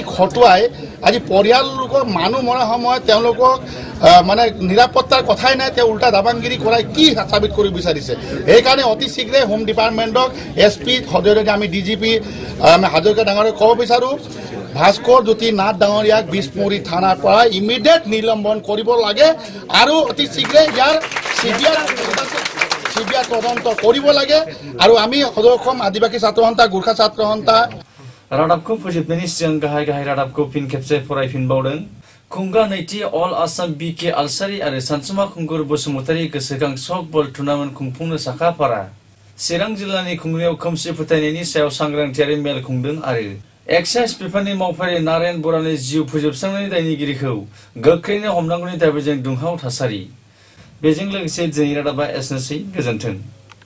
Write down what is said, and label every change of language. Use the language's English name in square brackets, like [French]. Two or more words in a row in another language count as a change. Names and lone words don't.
[Assamese] খটুৱাই আজি পৰিয়াললোকৰ মানুহ মৰাৰ সময়ত তেওঁলোকক মানে নিৰাপত্তাৰ কথাই নাই তেওঁ উল্টা দাবাংগিৰি কৰাই কি সাবিত কৰিব বিচাৰিছে সেইকাৰণে অতি শীঘ্ৰে [English] home department [Assamese] এছপি সদস্য আমি ডিজিপি হাজৰিকা ডাঙৰীয়াক ক'ব বিচাৰোঁ ভাস্কৰ জ্যোতি নাথ ডাঙৰীয়াক বিষ্ণুপুৰী থানাৰ পৰা ইমিডিয়েট নিলম্বন কৰিব লাগে আৰু অতি শীঘ্ৰে ইয়াৰ চিবিআই তদন্ত কৰিব লাগে আৰু আমি অসম আদিবাসী ছাত্ৰ সন্থা গুৰ্খা ছাত্ৰ সন্থা [Bodo] रादाबखौ फोजोबनायनि सिगां गाहाय रादाबखौ फिन खेबसे फरायफिनबावदों खुंगा नैथि अल आसाम बिके आलसारि आरो सानसुमा खुंगुर बसुमतारी गोसोखां सक बल टुर्नामेन्ट खुंफुंनो साखाफारा चिरां जिल्लानि खुंग्रियाव खोमसि फोथायनायनि सायाव सांग्रांथियारि मेल खुंदों आरो एक्साइज बिफाननि मावफारि नारायण बरालनि जिउ फोजोबस्रांनायनि दायनिगिरिखौ गोख्रैनो हमनांगौनि दाबिजों दुंहाव थासारि बेजों लोगोसे दिनै रादाबा एसेनोसै गोजोन्थों।